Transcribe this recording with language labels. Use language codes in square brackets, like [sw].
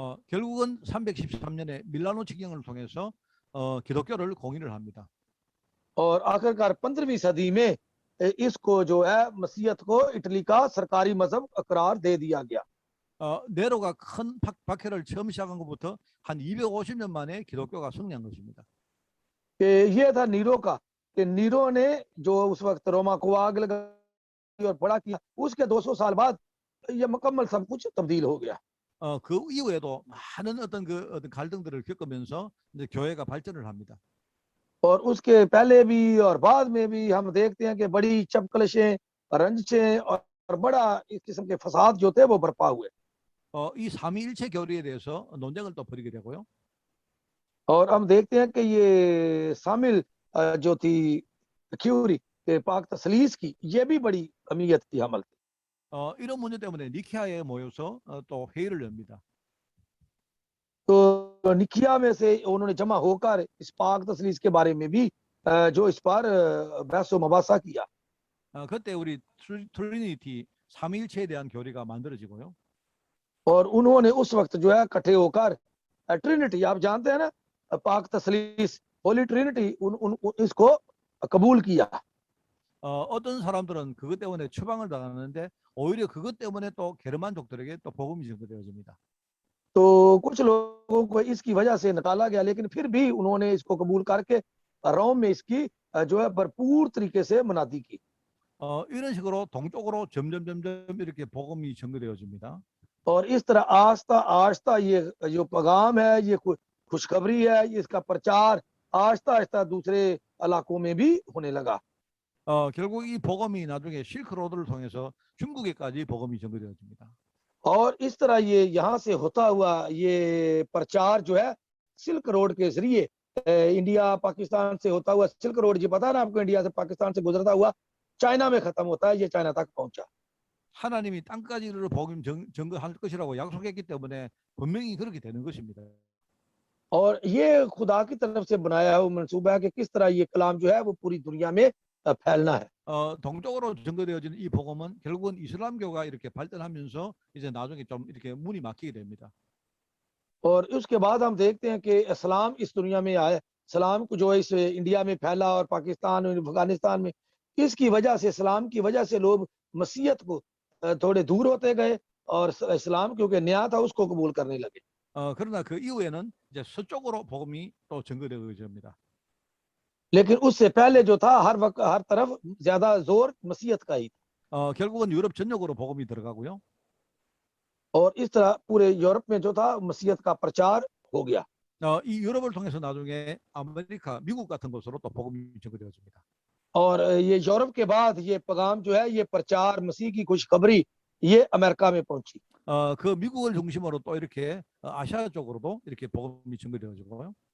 [ko] 결국은 313년에 밀라노 지경을 통해서 기독교를 공인을 합니다. [hi] और आखिरकार 15वीं सदी में इसको जो है मसीहत को इटली का सरकारी मजहब करार दे दिया गया. [ko] 네로가 큰 박해를 처음 시작한 것부터 한 250년 만에 기독교가 승리한 것입니다. [hi] ये था नीरो का कि नीरो ने जो उस वक्त रोमा को आग लगाई और बड़ा किया उसके 200 साल बाद ये मुकम्मल सब कुछ तब्दील हो गया. [ko] 그 이후에도 많은 어떤 갈등들을 겪으면서 이제 교회가 발전을 합니다. [hi] और उसके पहले भी और बाद में भी हम देखते हैं कि बड़ी चपकलशें रंजिशें और बड़ा इस किस्म के फसाद जो थे वो बर्पा हुए. [ko] 이 삼위일체 교리에 대해서 논쟁을 또 벌이게 되고요. [hi] और हम देखते हैं कि ये शामिल जो थी क्यूरी के पाक तसलीस की ये भी बड़ी अहमियत की अमल थी. [ko] 이런 문제 때문에 니케아에 모여서 또 회의를 엽니다. [hi] तो निकिया में से उन्होंने जमा होकर इस पाक तसलीस के बारे में भी जो इस पर बहस मुबासा किया. [ko] 그때 우리 트리니티 삼위일체에 대한 교리가 만들어지고요. [hi] और उन्होंने उस वक्त जो है इकट्ठे होकर ट्रिनिटी आप जानते हैं ना पाक तसलीस होली ट्रिनिटी इसको कबूल किया. [ko] 어떤 사람들은 그것 때문에 추방을 당하는데 오히려 그것 때문에 또 게르만족들에게 또 복음이 전개되어집니다. [hi] तो कुछ लोगों को इसकी वजह से निकाला गया लेकिन फिर भी उन्होंने इसको कबूल करके रोम में इसकी जो है भरपूर तरीके से मुनादी की. [ko] 이런 식으로 동쪽으로 점점 이렇게 복음이 전개되어집니다. [hi] और इस तरह आस्ता आस्ता ये जो पैगाम है ये खुशखबरी है इसका प्रचार आस्ता आस्ता दूसरे इलाकों में भी होने लगा. [ko] 결국 이 복음이 나중에 실크로드를 통해서 중국에까지 복음이 전개되어집니다. [hi] और इस तरह ये यहाँ से होता हुआ ये प्रचार जो है सिल्क रोड के जरिए इंडिया पाकिस्तान से होता हुआ सिल्क रोड जी पता है ना आपको इंडिया से पाकिस्तान से गुजरता हुआ चाइना में खत्म होता है ये चाइना तक पहुंचा. [ko] 하나님이 땅까지를 복음 전거할 것이라고 약속했기 때문에 분명히 그렇게 되는 것입니다. [hi] और ये खुदा की तरफ से बनाया हुआ मंसूबा है कि किस तरह ये कलाम जो है वो पूरी दुनिया में फैलना है. [ko] 동쪽으로 전거되어지는 이 복음은 결국은 이슬람교가 이렇게 발전하면서 이제 나중에 좀 이렇게 문이 막히게 됩니다. [hi] और उसके बाद हम देखते हैं कि इस्लाम इस दुनिया में आया. इस्लाम को जो इस इंडिया में फैला और पाकिस्तान और अफगानिस्तान में इसकी वजह से इस्लाम की वजह से लोग मसीहत को थोड़े दूर होते गए और इस्लाम क्योंकि नया था उसको कबूल करने लगे. [ko] 그러나 그 이후에는 이제 서쪽으로 복음이 또 전거되어집니다. [hi] लेकिन उससे पहले जो था हर वक्त हर तरफ ज्यादा जोर मसीहत का ही था. [ko] 결국은 유럽 전역으로 복음이 들어가고요. [hi] और इस तरह पूरे यूरोप में जो था मसीहत का प्रचार हो गया। [ko] 이 유럽을 통해서 나중에 아메리카, 미국 같은 곳으로 또 복음이 전개되어집니다. [hi] और ये यूरोप के बाद ये पैगाम जो है, ये प्रचार मसीह की खुशखबरी ये अमेरिका में पहुंची। [ko] 그 मि국을 중심으로 또 이렇게 아시아 쪽으로도 이렇게 복음이 전개되어지고요.